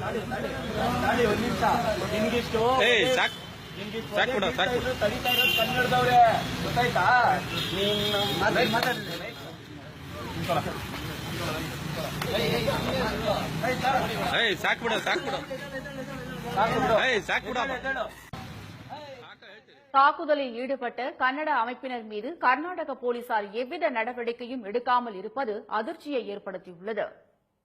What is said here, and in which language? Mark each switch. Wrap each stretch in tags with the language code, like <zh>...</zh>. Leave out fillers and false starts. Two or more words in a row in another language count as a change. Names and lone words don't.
<kn>ಏಯ್ ಸಾಕ್ಬಿಡು ಸಾಕ್ಬಿಡು. ಕನ್ನಡದವ್ರೆ ಗೊತ್ತಾಯ್ತಾ? ಏಯ್ ಸಾಕ್ಬಿಡು ಸಾಕ್ಬಿಡು. ಏಯ್ ಸಾಕ್ಬಿಡು.</kn> <ta>தாக்குதலில் ஈடுபட்ட கன்னட அமைப்பினர் மீது கர்நாடக போலீசார் எவ்வித நடவடிக்கையும் எடுக்காமல் இருப்பது அதிர்ச்சியை ஏற்படுத்தியுள்ளது.</ta>